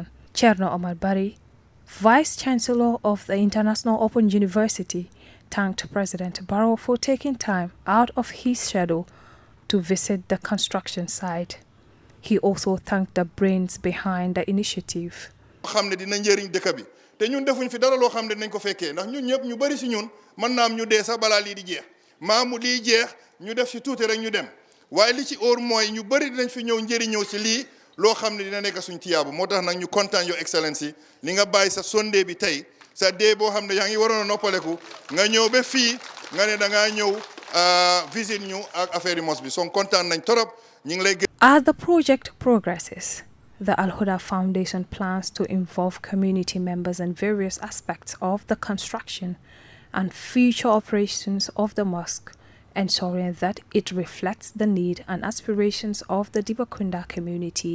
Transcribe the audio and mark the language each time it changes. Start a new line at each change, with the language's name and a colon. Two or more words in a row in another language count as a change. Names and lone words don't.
English: Cherno Omar Bari, Vice Chancellor of the International Open University, thanked President Barrow for taking time out of his schedule to visit the construction site. He also thanked the brains behind the initiative.
Wolof: xam ne dina njëriñ dëkk bi te ñun defuñ fi dara loo xam ne nañ ko fekkee ndax ñun ñëpp ñu bari si ñun mën naam ñu dee sax balaa lii di jeex maamu lii jeex ñu def si tuuti rek ñu dem waaye li ci óor mooy ñu bari dinañ fi ñëw njëriñoo si lii loo xam ne dina nekk suñ tiyaabu moo tax nag ñu kontaan
English: Your Excellency
Wolof: li nga bàyyi sa Sunday bi tey sa dee boo xam ne yaa ngi waroon a noppaleku nga ñëw ba fii nga ne da ngaa ñëw visit ñu ak affaire mosque bi son kontaan nañ torop ñu ngi lay.
English: As the project progresses, the Huda Foundation plans to involve community members in various aspects of the construction and future operations of the mosque, ensuring that it reflects the need and aspirations of the Dippa Kunda community.